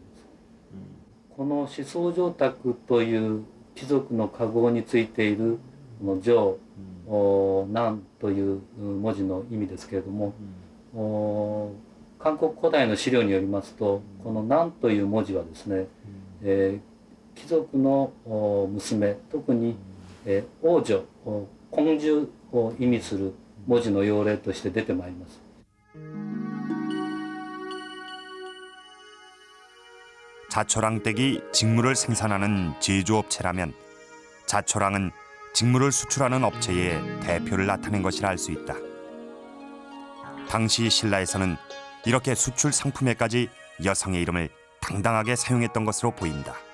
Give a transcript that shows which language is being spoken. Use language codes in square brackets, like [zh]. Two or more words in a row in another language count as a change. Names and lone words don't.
[ja] この思想上卓という貴族の家号についている上、南という文字の意味ですけれども、韓国古代の資料によりますとこの南という文字はですね、貴族の娘、特に王女、公主を意味する文字の用例として出てまいります。 [ko] 자초랑댁이 직물을 생산하는 제조업체라면 자초랑은 직물을 수출하는 업체의 대표를 나타낸 것이라 할 수 있다. 당시 신라에서는 이렇게 수출 상품에까지 여성의 이름을 당당하게 사용했던 것으로 보인다.